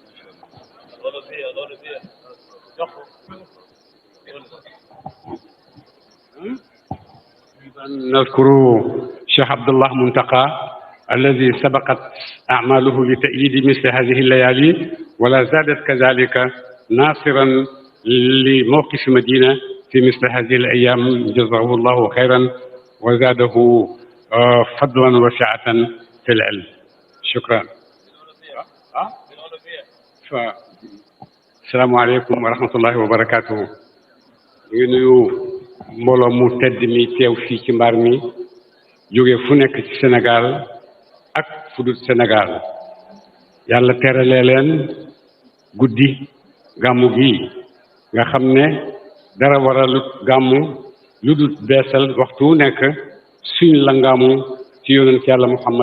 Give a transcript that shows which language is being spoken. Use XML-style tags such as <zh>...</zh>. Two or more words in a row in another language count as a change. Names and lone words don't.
<ar>نذكر الشيخ عبد الله منتقى الذي سبقت أعماله لتأييد مثل هذه الليالي ولا زالت كذلك ناصرا لموقف مدينة في مثل هذه الأيام، جزاه الله خيرا وزاده فضلا وسعة في العلم. شكرا. السلام عليكم ورحمة الله وبركاته.</ar> <wo>mbooloo mu tedd mi teew fii ci mbaar mi jóge fu nekk ci Sénégal ak fu dul Sénégal, yàlla teralee leen guddi gàmmu gi nga xam ne dara waralut gàmmu lu dul beesal waxtu wu nekk suñ la ngaamu ci yonent yàlla Muhammad</wo>